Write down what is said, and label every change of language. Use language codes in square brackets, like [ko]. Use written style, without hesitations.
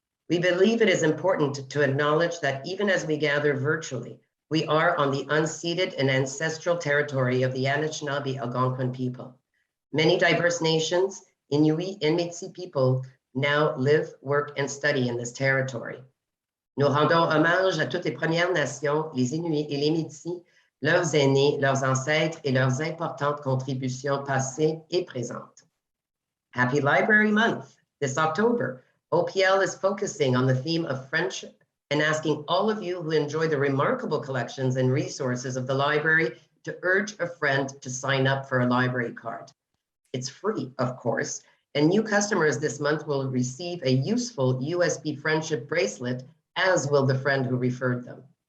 [en] We believe it is important to acknowledge that even as we gather virtually, we are on the unceded and ancestral territory of the Anishinaabe Algonquin people. Many diverse nations, Inuit and Métis people, now live, work, and study in this territory. [fr] Nous rendons hommage à toutes les Premières Nations, les Inuits et les Métis, leurs aînés, leurs ancêtres et leurs importantes contributions passées et présentes. [en] Happy Library Month. This October, OPL is focusing on the theme of friendship and asking all of you who enjoy the remarkable collections and resources of the library to urge a friend to sign up for a library card. It's free, of course, and new customers this month will receive a useful USB friendship bracelet, as will the friend who referred them.